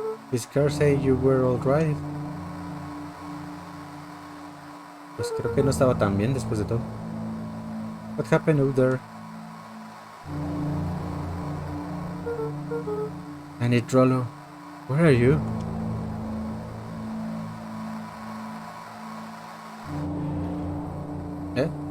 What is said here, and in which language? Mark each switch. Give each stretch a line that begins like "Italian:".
English: This car say you were alright.
Spanish: Pues creo que no estaba tan bien después de todo.
English: What happened out there? I need Rolo. Where are you? Eh?